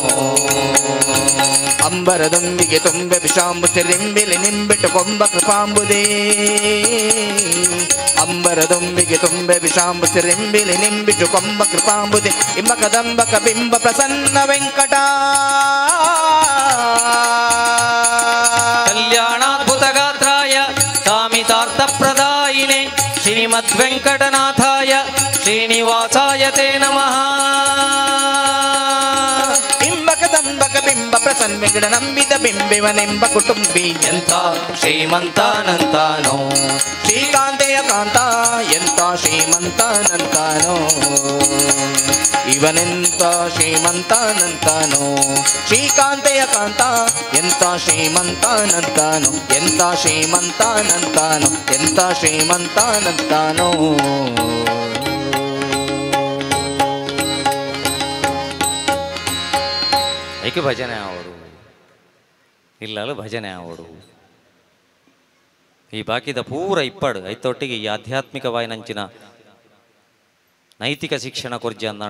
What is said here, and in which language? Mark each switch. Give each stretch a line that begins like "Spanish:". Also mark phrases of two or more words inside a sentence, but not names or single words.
Kannada: ಅಂಬರದೊಂದಿಗೆ ತುಂಬೆ ವಿಷಾಂಬು ರಿಂಬಿಲಿ ನಿಂಬಿಟ್ಟು ಕೊಂಬ ಕೃಪಾಂಬುದೇ ಅಂಬರದೊಂದಿಗೆ ತುಂಬೆ ವಿಷಾಂಬು ರಿಂಬಿಲಿ ನಿಂಬಿಟ್ಟು ಕೊಂಬ ಕೃಪಾಂಬುದೇ ಇಮ್ಮ ಕದಂಬಕ ಬಿಂಬ ಪ್ರಸನ್ನ ವೆಂಕಟ
Sanskrit: ಕಲ್ಯಾಣಾದ್ಭುತ ಗಾತ್ರಾಯ ಕಾಮಿತಾರ್ಥ ಪ್ರದಾಯಿನೇ ಶ್ರೀಮದ್ ವೆಂಕಟನಾಥಾಯ ಶ್ರೀನಿವಾಸಾಯ ತೇ ನಮಃ
Kannada: ಪ್ರಸನ್ಮಿಗಳ ನಂಬಿದ ಬಿಂಬಿವನೆಂಬ ಕುಟುಂಬಿ ಎಂಥ ಶ್ರೀಮಂತನಂತಾನೋ ಶ್ರೀಕಾಂತೆಯ ಕಾಂತ ಎಂಥ ಶ್ರೀಮಂತನಂತಾನೋ ಇವನೆಂಥ ಶ್ರೀಮಂತನಂತಾನೋ ಶ್ರೀಕಾಂತೆಯ ಕಾಂತ ಎಂಥ ಶ್ರೀಮಂತನಂತಾನೋ ಎಂಥ ಶ್ರೀಮಂತನಂತಾನೋ ಎಂಥ ಶ್ರೀಮಂತನಂತಾನೋ
Tulu: ಐಕೆ ಭಜನೆ ಆವಡು ಇಲ್ಲಲು ಭಜನೆ ಆವಡು ಈ ಬಾಕಿದ ಪೂರ ಇಪ್ಪಡು ಐತೊಟ್ಟಿಗೆ ಈ ಆಧ್ಯಾತ್ಮಿಕವಾಯಿನಂಚಿನ ನೈತಿಕ ಶಿಕ್ಷಣ ಕೊರ್ಜಿ ಅಂದಾಂಡ